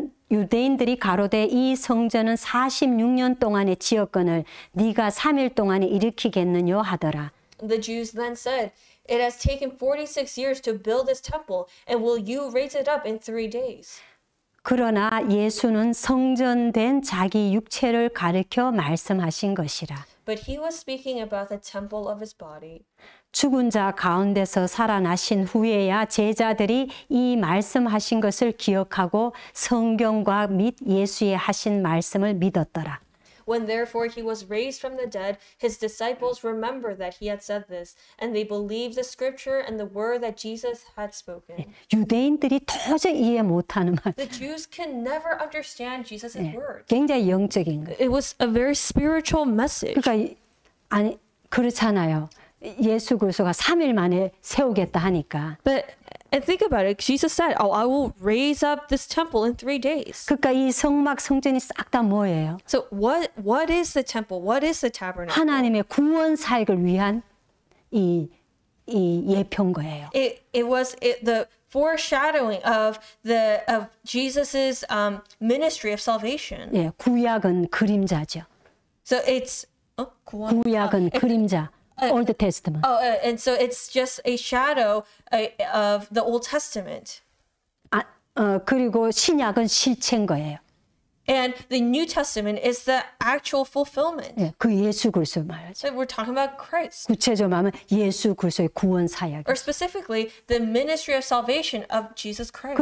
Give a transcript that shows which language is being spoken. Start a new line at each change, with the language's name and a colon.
Korean: 유대인들이 가로되 이 성전은 46년 동안에 지었거늘 네가 3일 동안에 일으키겠느냐 하더라.
English: The Jews then said, "It has taken 46 years to build this temple, and will you raise it up in 3 days?"
Korean: 그러나 예수는 성전된 자기 육체를 가리켜 말씀하신 것이라.
English: But he was speaking about the temple of his body.
Korean: 죽은 자 가운데서 살아나신 후에야 제자들이 이 말씀하신 것을 기억하고 성경과 및 예수의 하신 말씀을 믿었더라.
English: When therefore he was raised from the dead, his disciples remembered that he had said this, and they believed the scripture and the word that Jesus had spoken.
Korean: 유대인들이 도저히 이해 못하는 말.
English: The Jews can never understand Jesus' words.
Korean: 굉장히 영적인 거예요.
English: It was a very spiritual message.
Korean: 그러니까 아니 그렇잖아요. 예수 그리스도가 3일 만에 세우겠다 하니까.
English: But and think about it. Jesus said, "Oh, I will raise up this temple in 3 days."
Korean: 그러니까 이 성막 성전이 싹 다 뭐예요?
English: So what is the temple? What is the tabernacle?
Korean: 하나님의 구원 사역을 위한 이 예표인 거예요.
English: It was the foreshadowing of Jesus's ministry of salvation.
Korean: 예, 구약은 그림자죠.
English: So it's
Korean: 구약은 그림자.
English: Old Testament. And so it's just a shadow of the Old Testament.
Korean: 그리고 신약은 실체인 거예요.
English: And the New Testament is the actual fulfillment.
Korean: 예, 그 예수 그리스도 말이죠.
English: So we're talking about Christ.
Korean: 구체적으로 말하면 예수 그리스도의 구원 사역.
English: Or specifically, the ministry of salvation of Jesus Christ.